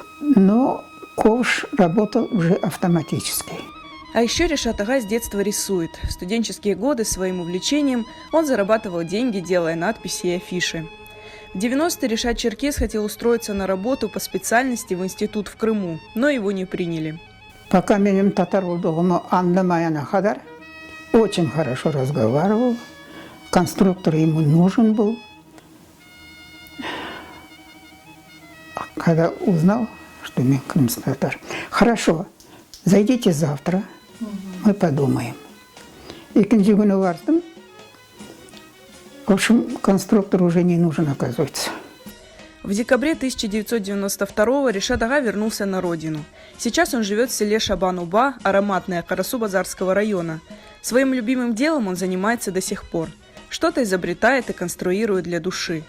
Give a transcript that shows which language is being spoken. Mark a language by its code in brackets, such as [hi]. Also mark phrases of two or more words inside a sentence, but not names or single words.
[ru] Но ковш работал уже автоматически. А еще Решат ага с детства рисует. В студенческие годы своим увлечением он зарабатывал деньги, делая надписи и афиши. В 90-е Решат Черкес хотел устроиться на работу по специальности в институт в Крыму, но его не приняли. [crh] Пока benim татар olduğumu anlamayana kadar [ru] очень хорошо разговаривал. Конструктор ему нужен был. Когда узнал, что я крымский татар, хорошо, зайдите завтра, мы подумаем. [crh] İkinci günü vardım. [ru] В общем, конструктор уже не нужен, оказывается. В декабре 1992-го Решат ага вернулся на родину. Сейчас он живет в селе Шабан-Уба, ароматное Карасу-Базарского района. Своим любимым делом он занимается до сих пор. Что-то изобретает и конструирует для души.